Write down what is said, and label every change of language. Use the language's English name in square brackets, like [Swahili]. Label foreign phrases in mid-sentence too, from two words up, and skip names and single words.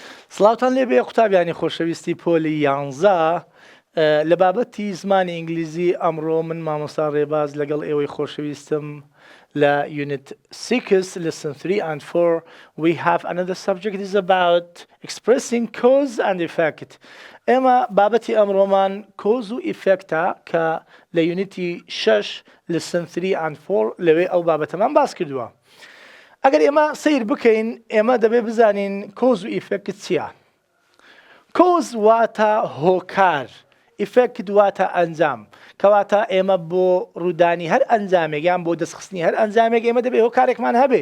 [Central Kurdish] سڵاوتان لێبێ قوتابیانی خۆشەویستی پۆلی 11 لە بابەتی زمانی ئینگلیزی ئەمڕۆ من مامۆستا ڕێباز لەگەڵ ئێوەی خۆشەویستم لە [English] Unit 6 Lesson 3 and 4 we have another subject is about expressing cause and effect. [Central Kurdish] ئێمە بابەتی ئەمڕۆمان [English] cause and effect [Central Kurdish] کە لە یونیتی 6 [English] Lesson 3 and 4 [Central Kurdish] لەوێ ئەو بابەتەمان باس کردووە. ئەگەر ئێمە سیر بکەین ئێمە دەبێ بزانین [English] cause and effect [Central Kurdish] چییە؟ کۆز واتە هۆکار، ئیفێکت واتە ئەنجام، کەواتە ئێمە بۆ ڕوودانی هەر ئەنجامێک یان بۆ دەستخستنی هەر ئەنجامێک ئێمە دەبێ هۆکارێکمان هەبێ.